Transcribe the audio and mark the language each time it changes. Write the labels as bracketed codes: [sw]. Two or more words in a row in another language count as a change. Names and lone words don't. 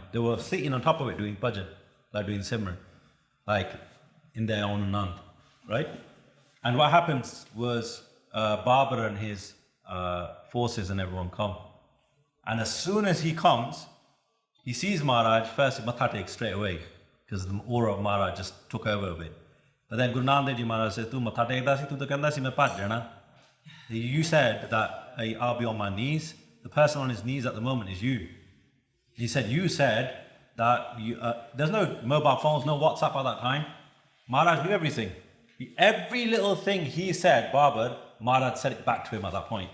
[en] They were sitting on top of it doing bhajan, like doing simran, like in their own anand, right? And what happens was Babar and his forces and everyone come. And as soon as he comes, he sees Maharaj, first he matha takes straight away, because the aura of Maharaj just took over a bit. But then Guru Nanak Dev Ji Maharaj says, [pa] ਤੂੰ ਮੱਥਾ ਟੇਕਦਾ ਸੀ, ਤੂੰ ਤਾਂ ਕਹਿੰਦਾ ਸੀ ਮੈਂ ਭੱਜ ਜਾਣਾ. [en] You said that I'll be on my knees. The person on his knees at the moment is you. He said, you said that there's no mobile phones, no WhatsApp at that time. Maharaj knew everything. Every little thing he said, Babar, Maharaj said it back to him at that point.